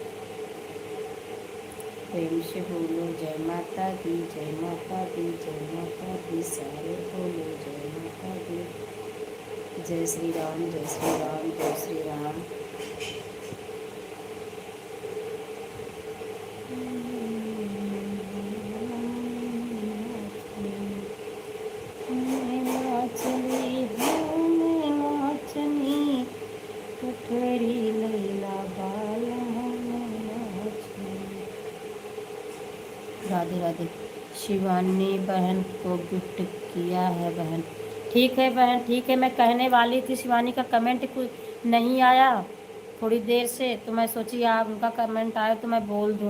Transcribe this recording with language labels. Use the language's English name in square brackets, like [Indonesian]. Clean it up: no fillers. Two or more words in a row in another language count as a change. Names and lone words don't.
[Hindi] प्रेम से बोलो जय माता दी, जय माता दी, जय माता दी। सारे बोलो जय माता दी। जय श्री राम, जय श्री राम, जय श्री राम। नाचनी हूँ मैं नाचनी, कठरी लैला बाल हूँ मैं नाचनी। राधे राधे। शिवानी बहन को गिफ्ट किया है बहन। ठीक है बहन, ठीक है। मैं कहने वाली थी शिवानी का कमेंट कुछ नहीं आया थोड़ी देर से, तो मैं सोची आप उनका कमेंट आए तो मैं बोल दूँ।